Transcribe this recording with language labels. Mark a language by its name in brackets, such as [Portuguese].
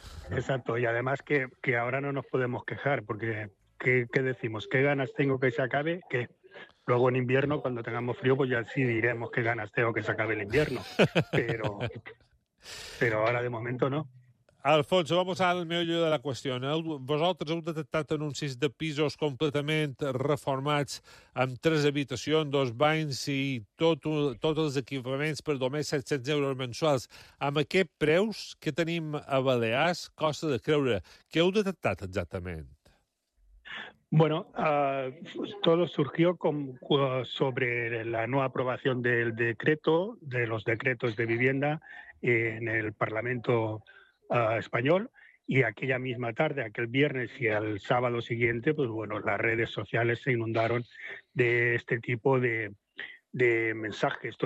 [Spanish] Exacto, y además que ahora no nos podemos quejar, porque ¿qué decimos? ¿Qué ganas tengo que se acabe? ¿Qué? Luego en invierno, cuando tengamos frío, pues ya sí diremos qué ganas tengo que se acabe el invierno. Pero ahora de momento no. Alfonso, vamos al meollo de la qüestió. [Catalan] Vosaltres heu detectat anuncis de pisos completament reformats amb tres habitacions, dos banys i tots els equipaments per només 700 euros mensuals. Amb aquests preus que tenim a Balears, costa de creure. Què heu detectat exactament? [Spanish] Bueno, todo surgió sobre la nueva aprobación del decreto, de los decretos de vivienda en el Parlamento español, y aquella misma tarde, aquel viernes y al sábado siguiente, pues bueno, las redes sociales se inundaron de este tipo de mensajes.